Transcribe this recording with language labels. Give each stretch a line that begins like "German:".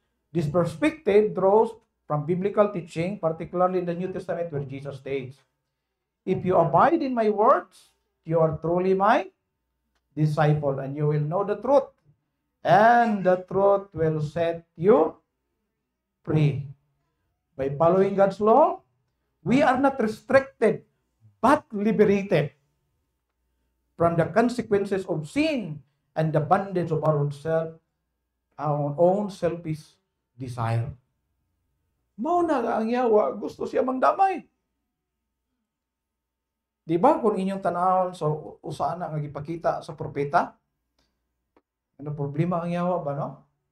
English: This perspective draws from biblical teaching, particularly in the New Testament where Jesus states, if you abide in my words, you are truly my disciple, and you will know the truth, and the truth will set you free. By following God's law, we are not restricted, but liberated from the consequences of sin and the bondage of our own selfish desire.
Cebuano: Mao na ang yawa, gusto siya mangdamay. Di ba kung inyong tanawon sa usana nga gipakita sa propeta? Ano problema ang yawa ba, no?